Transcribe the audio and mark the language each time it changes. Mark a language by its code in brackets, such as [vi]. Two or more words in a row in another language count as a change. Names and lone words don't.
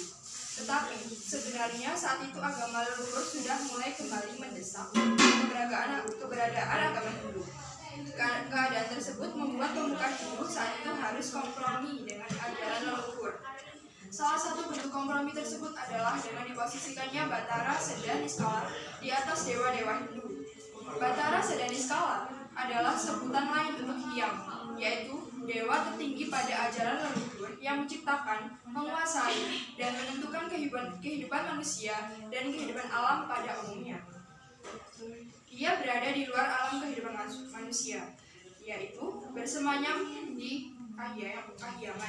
[id] Tetapi sebenarnya saat itu agama leluhur sudah mulai kembali mendesak keberadaan agama Hindu. Keadaan tersebut membuat pemuka Hindu saat itu harus kompromi dengan ajaran leluhur. Salah satu bentuk kompromi tersebut adalah dengan diposisikannya Batara Sedaniskala di atas dewa-dewa Hindu. Batara Sedaniskala adalah sebutan lain untuk Hyang, yaitu dewa tertinggi pada ajaran leluhur yang menciptakan, menguasai, dan menentukan kehidupan manusia dan kehidupan alam pada umumnya. Ia berada di luar alam kehidupan manusia, yaitu bersemayam di kahyangan.